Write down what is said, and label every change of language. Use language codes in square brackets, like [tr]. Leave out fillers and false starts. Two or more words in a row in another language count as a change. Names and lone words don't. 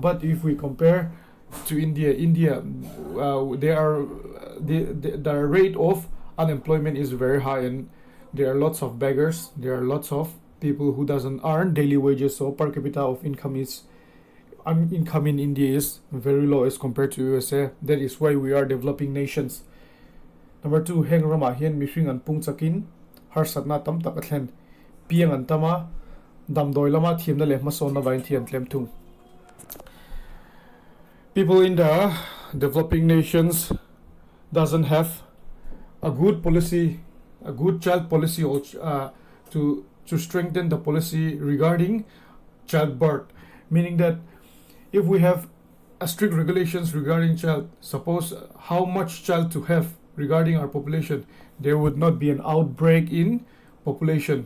[en] But if we compare to India, the rate of unemployment is very high and there are lots of beggars, there are lots of people who doesn't earn daily wages, so per capita of income in India is very low as compared to USA. That is why we are developing nations. Number 2, [lus] heng rama hian mihring an pung chakin har satna tam tak athlen piang an tama dam doi lama thiam na le ma son na vain thiam tlem thung. [en] People in the developing nations doesn't have a good policy, a good child policy to strengthen the policy regarding childbirth, meaning that if we have a strict regulations regarding child, suppose how much child to have regarding our population, there would not be an outbreak in population.